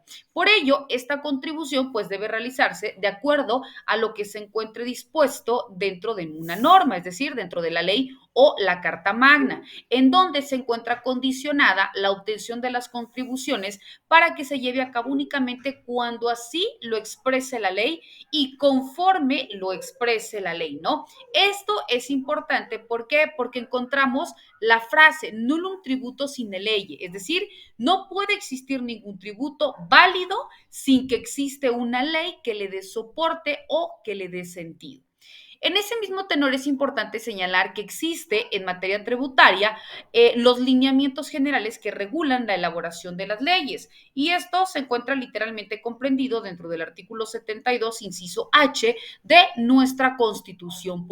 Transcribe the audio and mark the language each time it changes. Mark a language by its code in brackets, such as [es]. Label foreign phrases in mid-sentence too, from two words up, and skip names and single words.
[es] Por ello, esta contribución pues debe realizarse de acuerdo a lo que se encuentre dispuesto dentro de una norma, es decir, dentro de la ley o la Carta Magna, en donde se encuentra condicionada la obtención de las contribuciones para que se lleve a cabo únicamente cuando así lo exprese la ley y conforme lo exprese la ley, ¿no? Esto es importante, ¿por qué? Porque encontramos la frase [la] nullum tributo sine ley, [es] es decir, no puede existir ningún tributo válido sin que existe una ley que le dé soporte o que le dé sentido. En ese mismo tenor es importante señalar que existe en materia tributaria los lineamientos generales que regulan la elaboración de las leyes y esto se encuentra literalmente comprendido dentro del artículo 72, inciso H de nuestra Constitución